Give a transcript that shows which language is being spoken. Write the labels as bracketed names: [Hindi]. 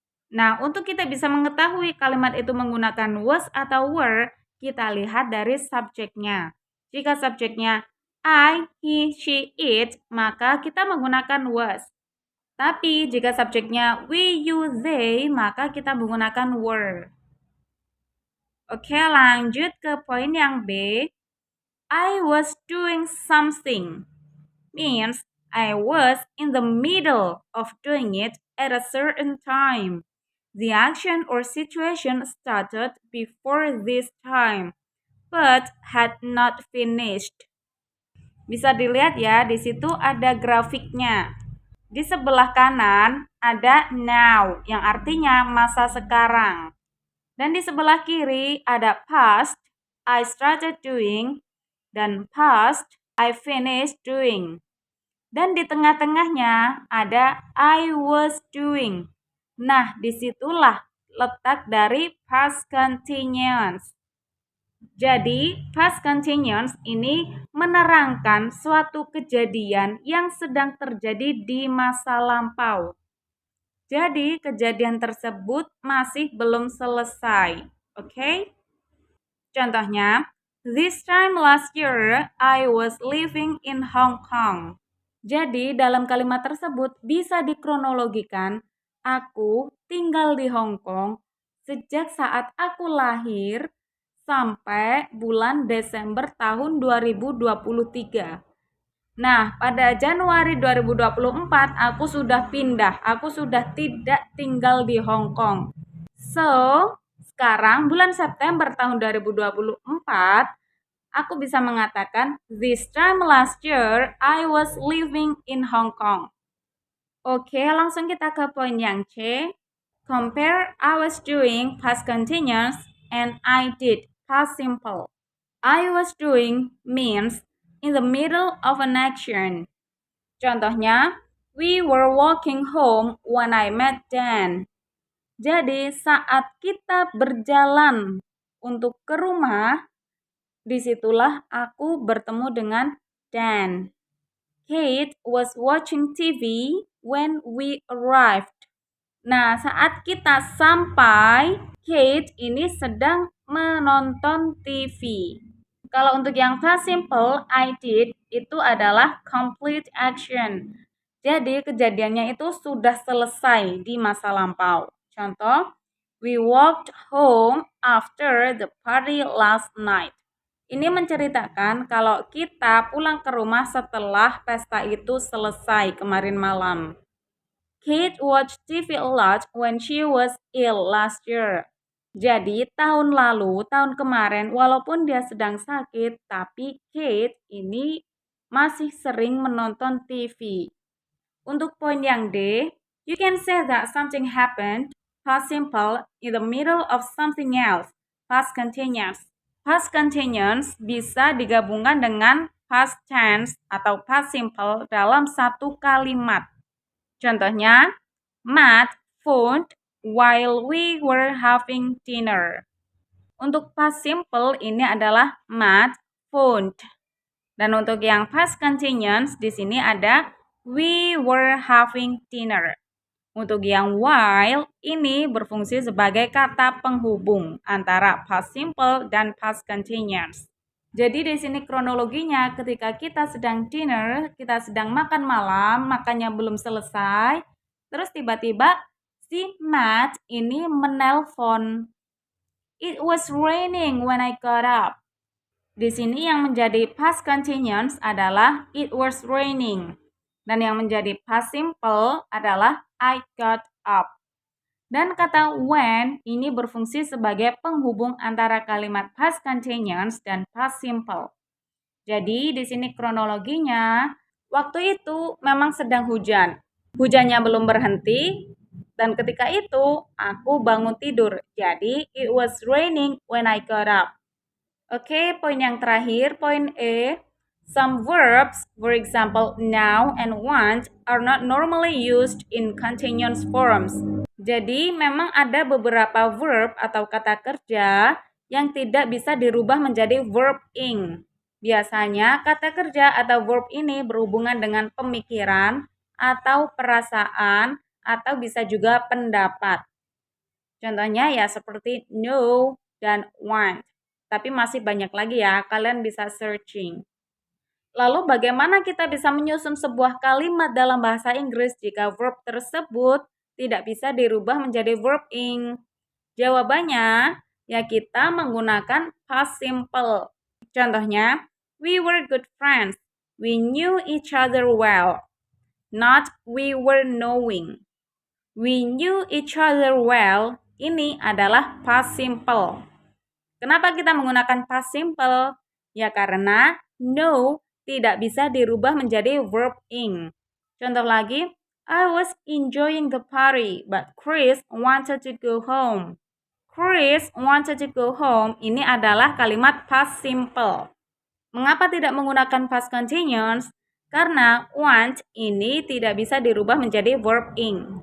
[Indonesian] Nah, untuk kita bisa mengetahui kalimat itu menggunakan was atau were, kita lihat dari subjeknya. Jika subjeknya I, he, she, it, maka kita menggunakan was. Tapi jika subjeknya we, you, they, maka kita menggunakan were. Oke, lanjut ke poin yang B. [English] I was doing something means I was in the middle of doing it at a certain time. The action or situation started before this time, but had not finished. [Indonesian] Bisa dilihat ya, di situ ada grafiknya. Di sebelah kanan ada now, yang artinya masa sekarang. Dan di sebelah kiri ada past, I started doing, dan past, I finished doing. Dan di tengah-tengahnya ada I was doing. Nah, disitulah letak dari past continuous. Jadi, past continuous ini menerangkan suatu kejadian yang sedang terjadi di masa lampau. Jadi, kejadian tersebut masih belum selesai. Oke? Contohnya, [English] this time last year, I was living in Hong Kong. [Indonesian] Jadi, dalam kalimat tersebut bisa dikronologikan, aku tinggal di Hong Kong sejak saat aku lahir sampai bulan Desember tahun 2023. Nah, pada Januari 2024 aku sudah pindah, aku sudah tidak tinggal di Hong Kong. So, sekarang bulan September tahun 2024, aku bisa mengatakan, [English] this time last year, I was living in Hong Kong. [Indonesian] Oke, langsung kita ke poin yang C. [English] Compare I was doing past continuous and I did past simple. I was doing means in the middle of an action. [Indonesian] Contohnya, [English] we were walking home when I met Dan. [Indonesian] Jadi, saat kita berjalan untuk ke rumah, disitulah aku bertemu dengan Dan. [English] Kate was watching TV when we arrived. [Indonesian] Nah, saat kita sampai, Kate ini sedang menonton TV. Kalau untuk yang past simple, I did, itu adalah complete action. Jadi, kejadiannya itu sudah selesai di masa lampau. Contoh, [English] we walked home after the party last night. [Indonesian] Ini menceritakan kalau kita pulang ke rumah setelah pesta itu selesai kemarin malam. [English] Kate watched TV a lot when she was ill last year. [Indonesian] Jadi tahun lalu, tahun kemarin, walaupun dia sedang sakit, tapi Kate ini masih sering menonton TV. Untuk poin yang D, [English] you can say that something happened, past simple, in the middle of something else, past continuous. [Indonesian] Past continuous bisa digabungkan dengan past tense atau past simple dalam satu kalimat. Contohnya, [English] Matt phoned while we were having dinner. [Indonesian] Untuk past simple ini adalah Matt phoned. Dan untuk yang past continuous di sini ada [English] We were having dinner. [Indonesian] Untuk yang while, ini berfungsi sebagai kata penghubung antara past simple dan past continuous. Jadi di sini kronologinya ketika kita sedang dinner, kita sedang makan malam, makannya belum selesai, terus tiba-tiba si Matt ini menelpon. [English] It was raining when I got up. [Indonesian] Di sini yang menjadi past continuous adalah it was raining. Dan yang menjadi past simple adalah I got up. Dan kata when ini berfungsi sebagai penghubung antara kalimat past continuous dan past simple. Jadi di sini kronologinya, waktu itu memang sedang hujan. Hujannya belum berhenti dan ketika itu aku bangun tidur. Jadi [English] it was raining when I got up. [Indonesian] Oke, poin yang terakhir, poin E. [English] Some verbs, for example, now and want, are not normally used in continuous forms. [Indonesian] Jadi, memang ada beberapa verb atau kata kerja yang tidak bisa dirubah menjadi verb ing. Biasanya, kata kerja atau verb ini berhubungan dengan pemikiran atau perasaan atau bisa juga pendapat. Contohnya ya seperti know dan want. Tapi masih banyak lagi ya, kalian bisa searching. Lalu bagaimana kita bisa menyusun sebuah kalimat dalam bahasa Inggris jika verb tersebut tidak bisa dirubah menjadi verb ing? Jawabannya, ya kita menggunakan past simple. [English] Contohnya, we were good friends. We knew each other well. Not we were knowing. We knew each other well. [Indonesian] Ini adalah [English] past simple. [Indonesian] Kenapa kita menggunakan past simple? Ya karena know tidak bisa dirubah menjadi verb ing. Contoh lagi, [English] I was enjoying the party, but Chris wanted to go home. Chris wanted to go home [Indonesian] ini adalah kalimat [English] past simple. [Indonesian] Mengapa tidak menggunakan past continuous? Karena want ini tidak bisa dirubah menjadi verb ing.